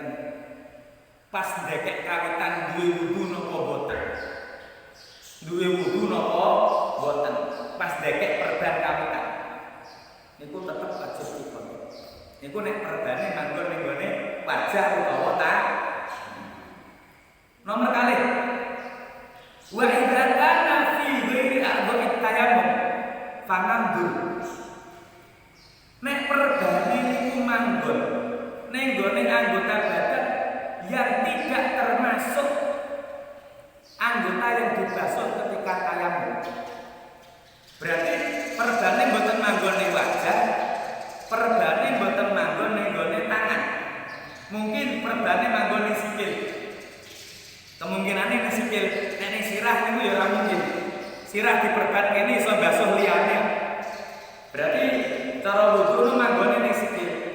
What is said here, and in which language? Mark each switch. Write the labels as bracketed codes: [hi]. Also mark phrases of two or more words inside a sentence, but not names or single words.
[jv] Pas ndekek kawitan duwe wudu napa boten? Duwe wudu napa boten? Pas ndekek perban kawitan. Niku tetep wajib dikodhok. Niku nek perbane manggon ning gone wajah utawa tangan. Nomor kalih. [ar] وإذا كان في غير أعضاء التيمم فننظر. [jv] Nek perbane niku manggon ning gone [id] anggota badan yang tidak termasuk anggota yang dibasuh ketika tayamum. [jv] Berarti perbane mboten manggon ning wajah, perbane mboten manggon ning gone tangan. Mungkin perbane manggon ning sikil. Kemungkinane ning sikil, nek ning sirah niku ya ora mungkin. Sirah diperban kene iso basuh liyane. Berarti cara wudu manggone ning sikil.